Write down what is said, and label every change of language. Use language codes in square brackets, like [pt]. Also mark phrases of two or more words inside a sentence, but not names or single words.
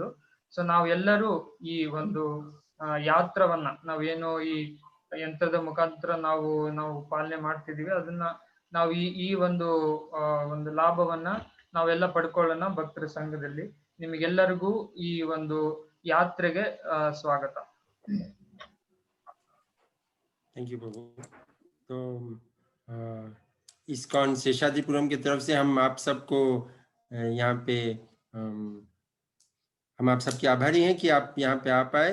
[kn] ಸೊ ನಾವೆಲ್ಲರೂ ಈ ಒಂದು ಯಾತ್ರವನ್ನ ನಾವೇನು ಈ ಯಂತ್ರದ ಮುಖಾಂತರ ನಾವು ಪಾಲನೆ ಮಾಡ್ತಿದೀವಿ, ಅದನ್ನ ನಾವು ಈ ಒಂದು ಲಾಭವನ್ನ ನಾವೆಲ್ಲ ಪಡ್ಕೊಳ್ಳೋಣ ಭಕ್ತರ ಸಂಘದಲ್ಲಿ. ನಿಮಗೆಲ್ಲರಿಗೂ ಈ ಒಂದು ಯಾತ್ರೆಗೆ स्वागत. [en] Thank you प्रभु. [hi] तो इस्कॉन शेषाद्रिपुरम की तरफ से हम आप सबको यहाँ पे हम आप सबके आभारी हैं कि आप यहाँ पे आ पाए.